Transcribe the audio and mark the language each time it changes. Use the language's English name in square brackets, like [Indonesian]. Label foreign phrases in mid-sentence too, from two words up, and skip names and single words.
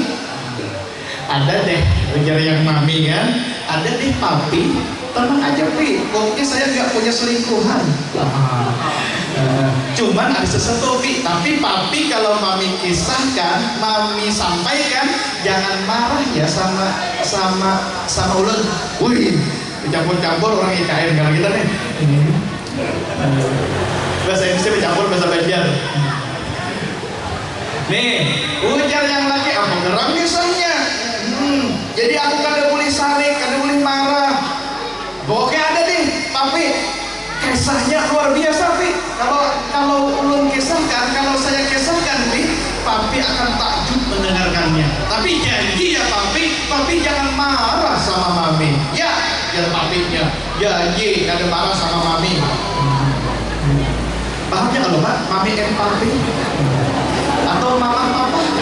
[Banjar] Ada deh, ujar yang mami kan. [Indonesian] Ada deh papi. Tenang aja pi, pokoknya saya nggak punya selingkuhan. Cuman ada sesuatu pi, tapi papi kalau mami kisahkan, mami sampaikan, jangan marah ya sama ulun. Wih, campur-campur orang IKN kalau kita nih. Bahasa Indonesia bercampur bahasa Banjar. [Banjar] Nih, ujar yang laki apa gerang kisahnya. Jadi aku kada boleh sarik, kada boleh marah. [Indonesian] Pokoknya ada nih, tapi kisahnya luar biasa pi. [Banjar] Kalau ulun kisahkan, kalau saya kisahkan pi, [Indonesian] papi akan takjub mendengarkannya. Tapi janji ya papi jangan marah sama mami. Ya, jangan papinya. [Banjar] Janji kada marah sama mami. Pahamnya kalau pak, mami and papi atau mama papa.